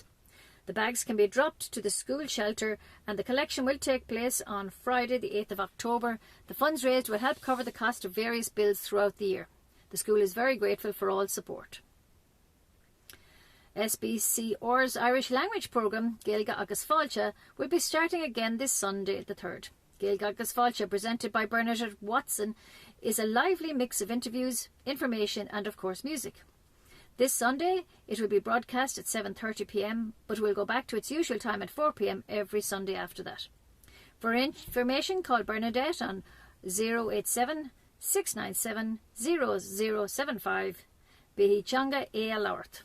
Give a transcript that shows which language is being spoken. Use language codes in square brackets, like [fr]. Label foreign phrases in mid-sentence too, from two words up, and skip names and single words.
[en] The bags can be dropped to the school shelter and the collection will take place on Friday the 8th of October. The funds raised will help cover the cost of various bills throughout the year. The school is very grateful for all support. SBCR's Irish language programme, Gaeilge agus Fáilte, will be starting again this Sunday the 3rd. Gaeilge agus Fáilte, presented by Bernadette Watson, is a lively mix of interviews, information and of course music. This Sunday it will be broadcast at 7:30 p.m, but will go back to its usual time at 4 p.m. every Sunday after that. For information, call Bernadette on 087 697 0075 Bihichanga Alort.